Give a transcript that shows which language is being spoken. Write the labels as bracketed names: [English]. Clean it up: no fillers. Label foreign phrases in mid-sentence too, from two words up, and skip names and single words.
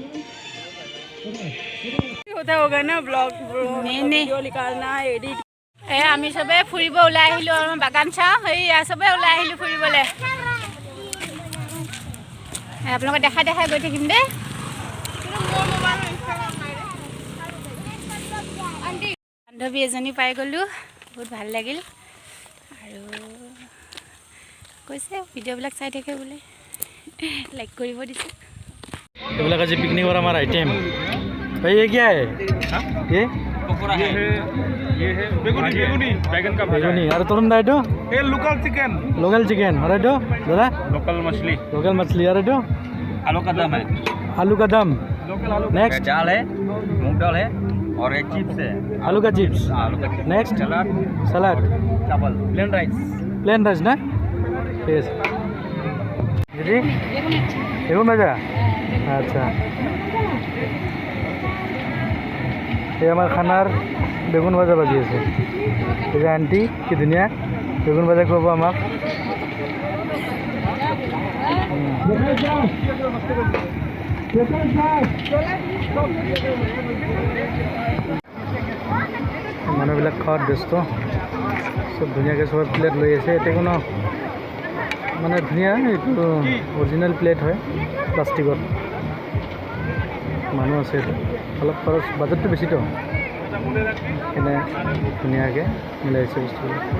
[Assamese] আমি চবে ফুৰিব ওলাই আহিলোঁ আৰু বাগান চাওঁ সেয়া চবে ওলাই আহিলোঁ ফুৰিবলৈ আপোনালোকে দেখাই গৈ থাকিম দেই বান্ধৱী এজনী পাই গ'লোঁ বহুত ভাল লাগিল আৰু কৈছে ভিডিঅ'বিলাক চাই থাকে বোলে লাইক কৰিব দিছে এইবিলাক আজি পিকনিকৰ আমাৰ আইটেম [Hindi] ये क्या है ये पकोड़ा है ये है बेगुनी बैगन का भाजा बेगुनी अरे तरुण दाई तो ये [English] local chicken [Hindi] अरे तो दादा लोकल मछली अरे तो आलू का दम है आलू का दम लोकल आलू नेक्स्ट दाल है मूंग दाल है और एक चिप्स है आलू का चिप्स नेक्स्ट सलाद चावल [English] plain rice [Hindi] ना यस दीदी बेगुन भाजा अच्छा ये हमारे खानार बेगुन भाजा बाजी আছে ये आंटी की दुनिया बेगुन भाजा [Assamese] খুৱাব আমাক মানুহবিলাক খোৱাত ব্যস্ত চব ধুনীয়াকৈ চব প্লেট লৈ আছে এতিয়া কোনো মানে ধুনীয়া এইটো অৰিজিনেল প্লেট হয় প্লাষ্টিকত মানুহ আছে এইটো অলপ খৰচ বাজেটটো বেছিতো এনে ধুনীয়াকৈ মিলাইছে বস্তুবোৰ